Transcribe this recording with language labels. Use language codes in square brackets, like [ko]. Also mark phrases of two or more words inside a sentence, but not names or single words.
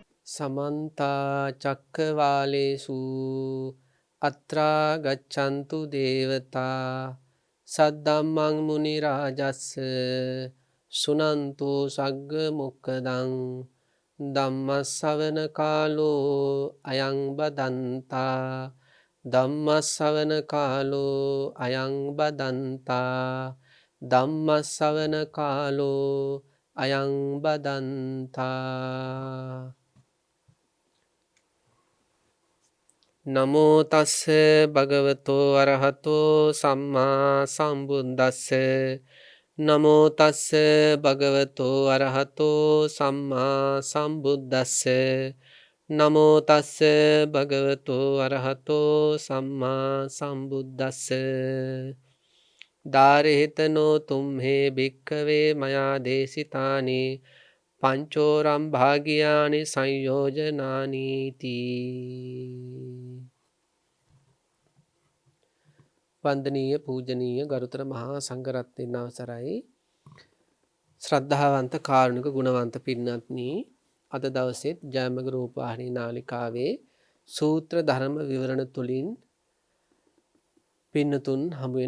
[pi] समन्ता चक्रवालेषु अत्रा गच्छन्तु देवता सद्धम्मं मुनिराजस्य सुनन्तु सग्ग मुक्कदं ධම්මස්සවන කාලෝ අයං බදන්තා ධම්මස්සවන කාලෝ අයං බදන්තා ධම්මස්සවන කාලෝ අයං බදන්තා නමෝ තස්ස භගවතෝ අරහතෝ සම්මා සම්බුද්දස්ස නමෝ තස්ස භගවතෝ අරහතෝ සම්මා සම්බුද්දස්ස නමෝ තස්ස භගවතෝ අරහතෝ සම්මා සම්බුද්දස්ස දාරහෙතනෝ තුම්හේ භික්ඛවේ මයා දේශිතානි පංචෝරම් භාගියානි සංයෝජනානීති [si] වන්දනීය පූජනීය ගරුතර මහා සංඝරත්නයන් අවසරයි ශ්‍රද්ධාවන්ත කාරුණික ගුණවන්ත පින්වත්නි අද දවසේත් ජයමග රූපවාහිනී නාලිකාවේ සූත්‍ර ධර්ම විවරණ තුලින් පින්නතුන් හමු වෙන